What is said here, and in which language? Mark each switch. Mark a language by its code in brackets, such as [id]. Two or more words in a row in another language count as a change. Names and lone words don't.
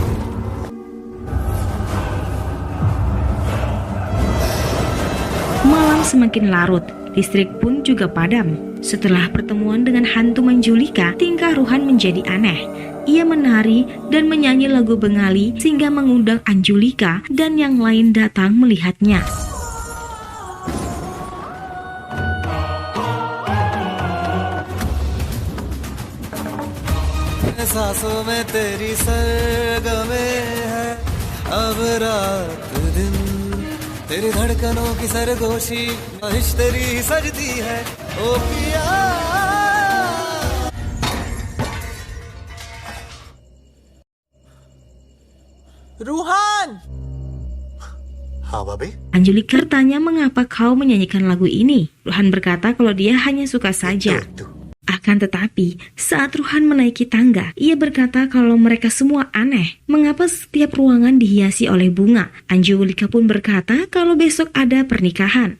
[id] Malam semakin larut, listrik pun juga padam. Setelah pertemuan dengan hantu Manjulika, tingkah Ruhan menjadi aneh. Ia menari dan menyanyi lagu Bengali sehingga mengundang Anjulika dan yang lain datang melihatnya. [hi] सांसों में तेरी सरगमे है अब रात दिन तेरी धड़कनों की सरगोशी ख्वाहिश तेरी सजती है ओ पिया Ruhan! हाँ भाभी [id] Anjulika bertanya mengapa kau menyanyikan lagu ini. Ruhan berkata kalau dia hanya suka saja. Akan tetapi, saat Ruhan menaiki tangga, ia berkata kalau mereka semua aneh. Mengapa setiap ruangan dihiasi oleh bunga? Anjulika pun berkata kalau besok ada pernikahan.